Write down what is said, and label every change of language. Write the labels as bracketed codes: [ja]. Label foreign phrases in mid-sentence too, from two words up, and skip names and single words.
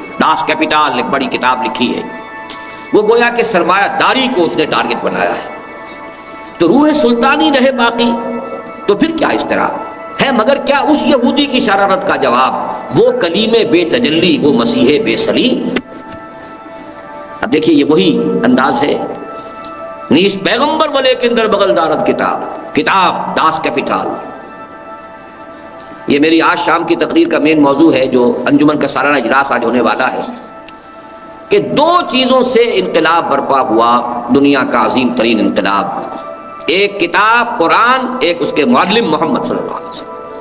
[ur] ڈاس کیپیٹال ایک بڑی کتاب لکھی ہے، وہ گویا کہ سرمایہ داری کو اس نے ٹارگٹ بنایا ہے۔ تو روح سلطانی رہے باقی تو پھر کیا اضطراب ہے، مگر کیا اس یہودی کی شرارت کا جواب وہ کلیم بے تجلی، وہ مسیح بے سلیم۔ اب دیکھیے یہ وہی انداز ہے، [fa] نیز پیغمبر ولیکن در بغل دارت کتاب ڈاس کیپیٹال۔ [ur] یہ میری آج شام کی تقریر کا مین موضوع ہے، جو انجمن کا سالانہ اجلاس آج ہونے والا ہے، کہ دو چیزوں سے انقلاب برپا ہوا، دنیا کا عظیم ترین انقلاب، ایک کتاب قرآن، ایک اس کے معلم محمد [ar] صلی اللہ علیہ وسلم۔